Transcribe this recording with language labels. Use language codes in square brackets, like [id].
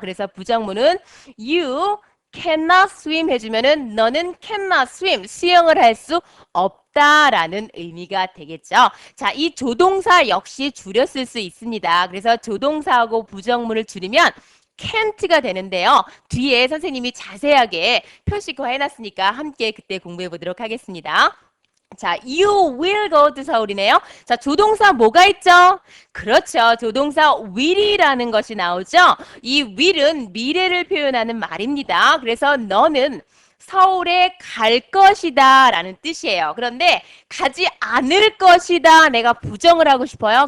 [ko] 그래서 부정문은 [en] You cannot swim [ko] 해주면은 너는 cannot swim, 수영을 할 수 없다라는 의미가 되겠죠. 자, 이 조동사 역시 줄여 쓸 수 있습니다. 그래서 조동사하고 부정문을 줄이면 can't가 되는데요. 뒤에 선생님이 자세하게 표시화 해놨으니까 함께 그때 공부해 보도록 하겠습니다. [en] 자, you will go to 서울이네요. [ko] 자, 조동사 뭐가 있죠? 그렇죠. 조동사 will이라는 것이 나오죠. 이 will은 미래를 표현하는 말입니다. 그래서 너는 서울에 갈 것이다 라는 뜻이에요. 그런데 가지 않을 것이다 내가 부정을 하고 싶어요.